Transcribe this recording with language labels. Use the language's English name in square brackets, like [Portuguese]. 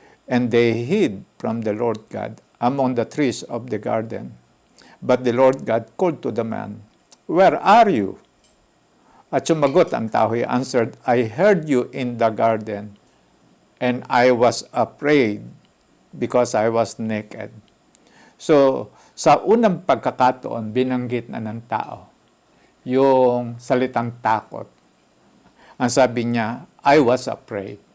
[English] And they hid from the Lord God among the trees of the garden. But the Lord God called to the man, "Where are you?" [Filipino] At sumagot ang tao, [English] he answered, "I heard you in the garden, and I was afraid because I was naked." [Filipino] So, sa unang pagkakataon, binanggit na ng tao yung salitang takot. Ang sabi niya, [English] I was afraid.